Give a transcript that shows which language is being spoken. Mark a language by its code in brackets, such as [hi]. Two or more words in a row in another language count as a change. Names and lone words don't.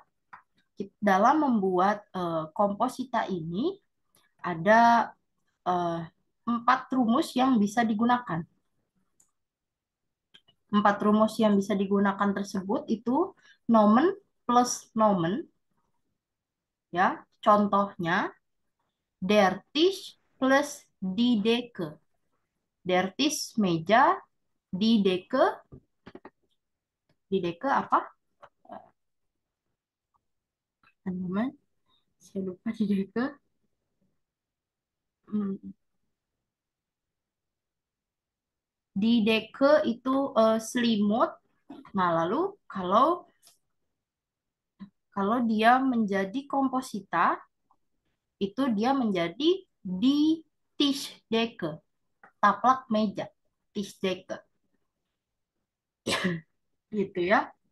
[id] Dalam membuat komposita ini ada eh, 4 rumus yang bisa digunakan. 4 rumus yang bisa digunakan tersebut itu [de] nomen plus nomen, [id] ya. [de] Contohnya der Tisch plus die Decke. Der Tisch meja, die Decke, die Decke apa? [id] Teman-teman, saya lupa [de] die Decke. [id] Hmm, [de] Die Decke [id] itu selimut. Nah, lalu kalau kalau dia menjadi komposita, itu dia menjadi di Tischdecke, taplak meja, Tischdecke, gitu ya.